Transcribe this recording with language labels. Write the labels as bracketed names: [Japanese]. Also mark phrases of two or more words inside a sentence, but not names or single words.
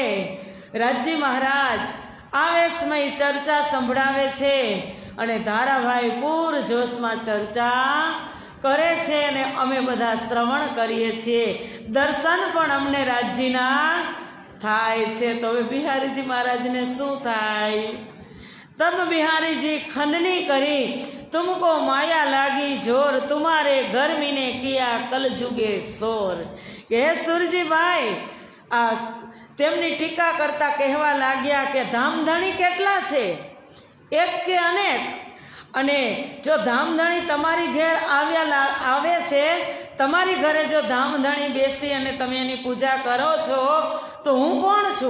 [Gujarati] રાજજી મહારાજ આવેશમય ચર્ચા સંભળાવે છે અને ધારાભાઈ પૂર જોશમાં ચર્ચા કરે છે અને અમે બધા શ્રવણ કરીએ છીએ, દર્શન પણ અમને રાજજીના થાય છે। તો હવે બિહારીજી મહારાજને શું થાય? [Hindi] तब बिहारी जी खंडनी करी तुमको माया लागी जोर तुम्हारे घर मीने किया कल जुगे शोर। [Gujarati] हे सुरजी भाई आ તેમની ટીકા કરતા કહેવા લાગ્યા કે ધામધણી કેટલા છે, એક કે અનેક? અને જો ધામધણી તમારી ઘેર આવે છે, તમારી ઘરે જો ધામધણી બેસી અને તમે એની પૂજા કરો છો, તો હું કોણ છું?